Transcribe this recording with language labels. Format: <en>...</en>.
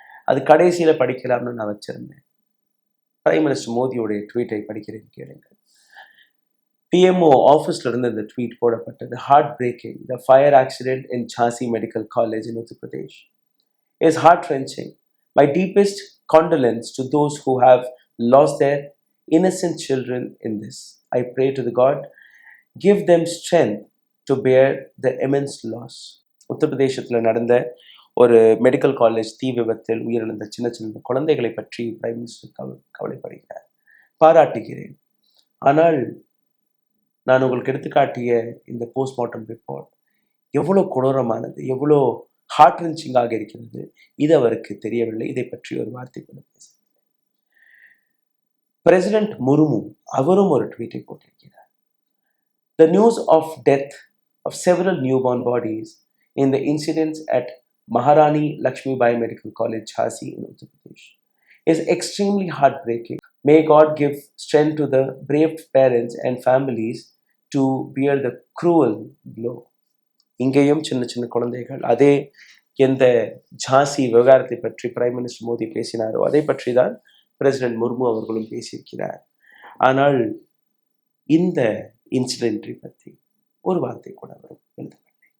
<ta>அது கடைசியில படிக்கலாம்னு நான் வச்சிருந்தேன். பிரைம் மினிஸ்டர் மோடியுடைய ட்வீட்டை படிக்கிறேன், கேளுங்கள். PMO ஆஃபீஸ்ல இருந்து இந்த ட்வீட் போடப்பட்டது.</ta> <en>Heart breaking. The fire accident in Jhansi medical college in Uttar Pradesh is heart wrenching. My deepest condolence to those who have lost their innocent children in this. I pray to the God, give them strength to bear the immense loss.</en> <ta>உத்தரப்பிரதேசத்தில் நடந்த ஒரு medical college தீ விபத்தில் உயிரிழந்த சின்ன குழந்தைகளை பற்றி prime minister கவலைப்படுகிறார். பாராட்டுகிறேன். ஆனால் நான் உங்களுக்கு எடுத்துக்காட்டிய இந்த போஸ்ட்மார்ட்டம் ரிப்போர்ட் எவ்வளோ கொடூரமானது, எவ்வளோ ஹார்ட் ரென்ச்சிங்காக இருக்கிறது, இது அவருக்கு தெரியவில்லை. இதை பற்றி ஒரு வார்த்தை கூட பேச. பிரசிடென்ட் முர்மு அவரும் ஒரு ட்வீட்டை போட்டிருக்கிறார்.</ta> <en>The news of death of several newborn bodies in the incidents at Maharani Lakshmibai Medical College, Jhansi in Uttar Pradesh is extremely heartbreaking. May God give strength to the brave parents and families to bear the cruel blow.</en> <ta>இங்கேயும் சின்ன குழந்தைகள். அதே எந்த ஜான்சி விவகாரத்தை பற்றி prime minister Modi பேசினாரோ அதை பற்றி தான் பிரசிடென்ட் முர்மு அவர்களும் பேசியிருக்கிறார். ஆனால் இந்த இன்சிடென்ட்டை பற்றி ஒரு வார்த்தை கூட அவர் எழுதவில்லை.</ta>